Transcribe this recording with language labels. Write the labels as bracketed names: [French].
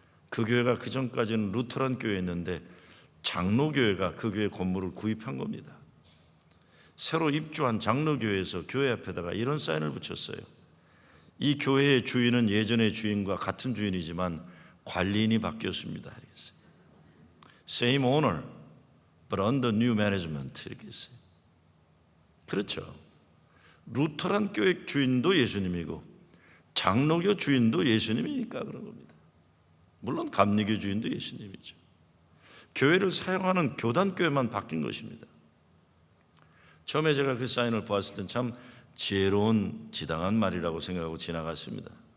[Korean] 그 교회가 그전까지는 루터란 교회였는데 장로교회가 그 교회 건물을 구입한 겁니다. 새로 입주한 장로교회에서 교회 앞에다가 이런 사인을 붙였어요. 이 교회의 주인은 예전의 주인과 같은 주인이지만 관리인이 바뀌었습니다. [English] Same owner, but under new management. [Korean] 이렇게 했어요. 그렇죠. 루터란 교회 주인도 예수님이고 장로교 주인도 예수님이니까 그런 겁니다. 물론 감리교 주인도 예수님이죠. 교회를 사용하는 교단교회만 바뀐 것입니다. 처음에 제가 그 사인을 보았을 땐 참 지혜로운 지당한 말이라고 생각하고 지나갔습니다.